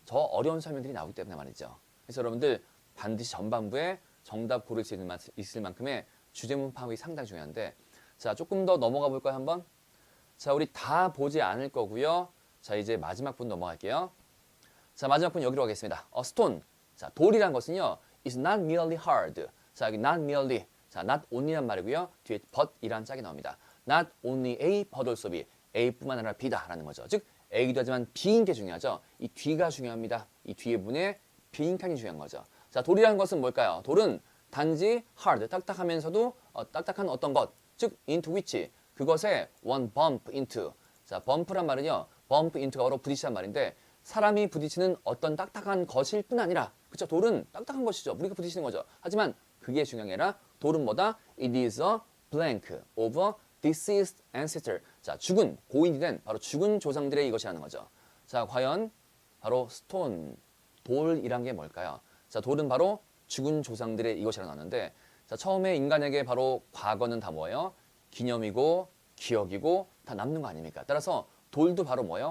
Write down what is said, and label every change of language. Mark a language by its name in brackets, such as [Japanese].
[Korean] 더 어려운 설명들이 나오기 때문에 말이죠. 그래서 여러분들 반드시 전반부에 정답 고를 수 있을 만큼의 주제문 파악이 상당히 중요한데, 자, 조금 더 넘어가 볼까요, 한번? 자, 우리 다 보지 않을 거고요. 자, 이제 마지막 분 넘어갈게요. 자, 마지막 분 여기로 가겠습니다. [English] stone. [Korean] 자, 돌이란 것은요, [English] is not merely hard. [Korean] 자, 여기 not merely. 자, not only란 말이고요. 뒤에 but이란 짝이 나옵니다. [English] not only A, but also B. [Korean] A뿐만 아니라 B다라는 거죠. 즉, A이기도 하지만 B인 게 중요하죠. 이 뒤가 중요합니다. 이 뒤에 문에 빈칸이 중요한 거죠. 자, 돌이라는 것은 뭘까요? 돌은 단지 hard, 딱딱하면서도 딱딱한 어떤 것, 즉 [English] into which, 그것에 one bump into. [Korean] 자, bump란 말은요, bump into가 바로 부딪히란 말인데 사람이 부딪히는 어떤 딱딱한 것일 뿐 아니라, 그쵸? 돌은 딱딱한 것이죠. 우리가 부딪히는 거죠. 하지만 그게 중요한 게 아니라 돌은 뭐다? [English] It is a blank of a deceased ancestor. [Korean] 자, 죽은, 고인이 된 바로 죽은 조상들의 이것이라는 거죠. 자, 과연 바로 stone, 돌이란 게 뭘까요? 자, 돌은 바로 죽은 조상들의 이것이라고 나왔는데, 자, 처음에 인간에게 바로 과거는 다 뭐예요? 기념이고 기억이고 다 남는 거 아닙니까? 따라서 돌도 바로 뭐예요?